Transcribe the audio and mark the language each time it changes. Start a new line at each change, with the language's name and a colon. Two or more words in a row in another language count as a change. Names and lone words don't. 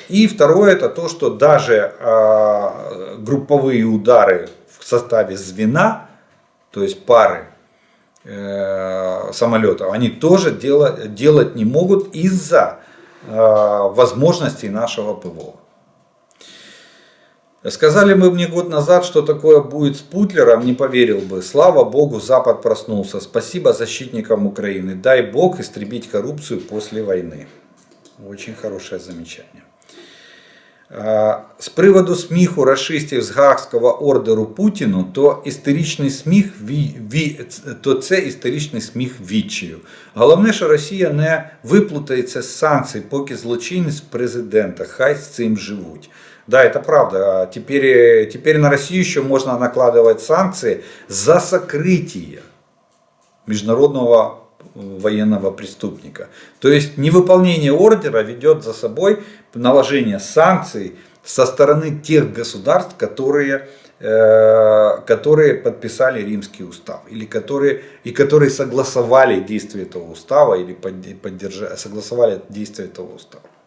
Russian: И второе, это то, что даже групповые удары в составе звена, то есть пары самолетов, они тоже делать не могут из-за возможностей нашего ПВО. Сказали бы мне год назад, что такое будет с Путлером, не поверил бы. Слава Богу, Запад проснулся. Спасибо защитникам Украины. Дай Бог истребить коррупцию после войны. Очень хорошее замечание.
Ukrainian: З приводу сміху рашистів з Гаагського ордеру Путіну, то це історичний сміх відчаю. Головне, що Росія не виплутається з санкцій, поки злочинець президента, хай з цим живуть.
Russian: Да, это правда. Теперь на Россию еще можно накладывать санкции за сокрытие международного военного преступника. То есть невыполнение ордера ведет за собой наложение санкций со стороны тех государств, которые подписали Римский устав, или которые согласовали действие этого устава, или согласовали действие этого устава.